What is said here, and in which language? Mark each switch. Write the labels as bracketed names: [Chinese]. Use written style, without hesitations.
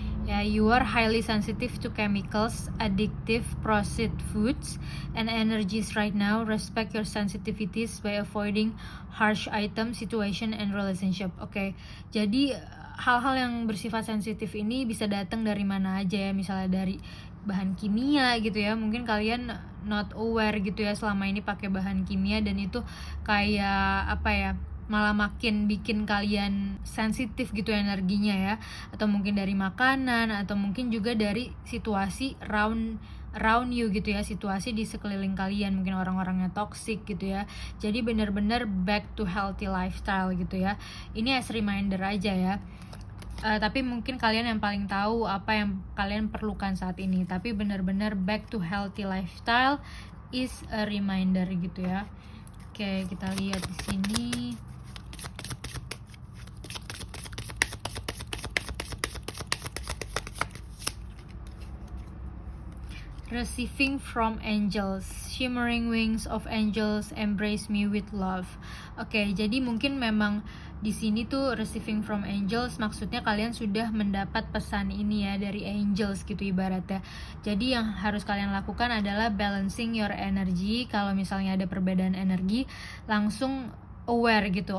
[English] Yeah, you are highly sensitive to chemicals, addictive, processed foods, and energies right now. Respect your sensitivities by avoiding harsh items, situation, and relationship. [Indonesian] Oke, jadi hal-hal yang bersifat sensitif ini bisa datang dari mana aja ya. Misalnya dari bahan kimia gitu ya. Mungkin kalian [English] not aware [Indonesian] gitu ya selama ini pakai bahan kimia, dan itu kayak apa ya, malah makin bikin kalian sensitif gitu energinya ya. Atau mungkin dari makanan, atau mungkin juga dari situasi [English] around you [Indonesian] gitu ya, situasi di sekeliling kalian, mungkin orang-orangnya toxic gitu ya. Jadi benar-benar [English] back to healthy lifestyle [Indonesian] gitu ya. Ini [English] as reminder [Indonesian] aja ya. Tapi mungkin kalian yang paling tahu apa yang kalian perlukan saat ini. Tapi benar-benar [English] back to healthy lifestyle is a reminder [Indonesian] gitu ya. Oke, kita lihat di sini. [English] Receiving from angels, shimmering wings of angels embrace me with love. [Indonesian] Oke, jadi mungkin memang di sini tuh [English] receiving from angels [Indonesian] maksudnya kalian sudah mendapat pesan ini ya dari angels gitu ibaratnya. Jadi yang harus kalian lakukan adalah [English] balancing your energy. [Indonesian] Kalau misalnya ada perbedaan energi, langsung aware gitu.